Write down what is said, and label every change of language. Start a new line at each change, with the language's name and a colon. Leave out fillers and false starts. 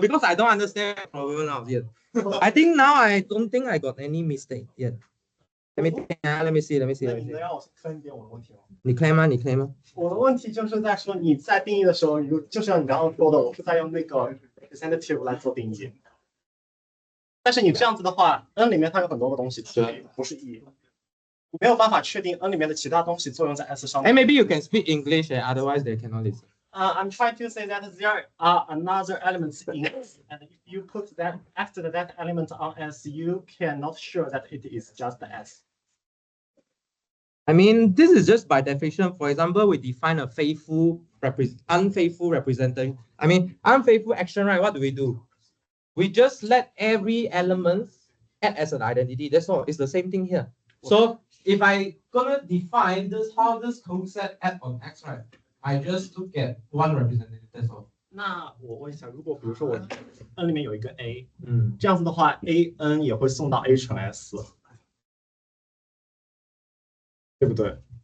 English: Because I don't understand your problem now yet. I think now I don't think I got any mistake yet. Let me think. Let me see.
Chinese: 你让我分解我的问题吗？你可以吗？你可以吗？我的问题就是在说你在定义的时候，就像你刚刚说的，我是在用那个 representative 来做定义。但是你这样子的话 ，n 里面它有很多个东西，不是 e， 没有办法确定 n 里面的其他东西作用在 s 上面。
English: Maybe you can speak English, otherwise they cannot listen. I'm trying to say that there are another elements in S, and if you put that after that element on S, you cannot sure that it is just S. I mean, this is just by definition. For example, we define a unfaithful representation. I mean, unfaithful action, right? What do? We just let every element act as an identity. That's all. It's the same thing here. So if I gonna define this, how this concept act on X, right? I just look at one representative. That's all.
Chinese: 那我问一下，如果比如说我 n 里面有一个 a， 这样子的话 ，a n 也会送到 a 乘 s， 对不对